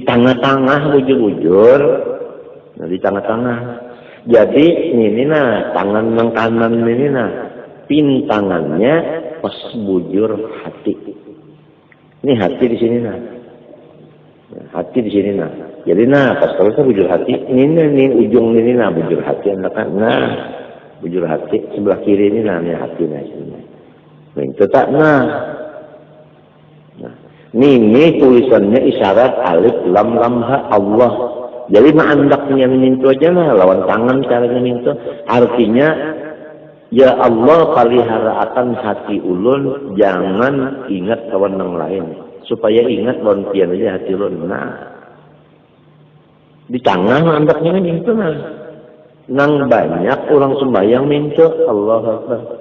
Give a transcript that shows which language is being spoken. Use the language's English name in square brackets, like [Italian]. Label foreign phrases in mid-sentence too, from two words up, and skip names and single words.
[Banjar] tengah-tengah bujur-bujur nah di tengah-tengah jadi ini nah tangan yang kanan ini nah pintangannya pas bujur hati ini hati di sini nah hati di sini nah jadi nah pas kalau bujur hati ini ujung ini nah bujur hati anakan nah bujur hati sebelah kiri ini nah hati nah sini nah itu tak nah ini tulisannya isyarat alif lam lam ha Allah jadi andaknya menyentuh aja nah lawan tangan caranya menyentuh artinya ya Allah pelihara akan hati ulun jangan ingat kawan yang lain supaya ingat lawan pian aja hati ulun nah di tengah andaknya menyentuh nah nang banyak orang sembahyang minta [Arabic] الله أكبر.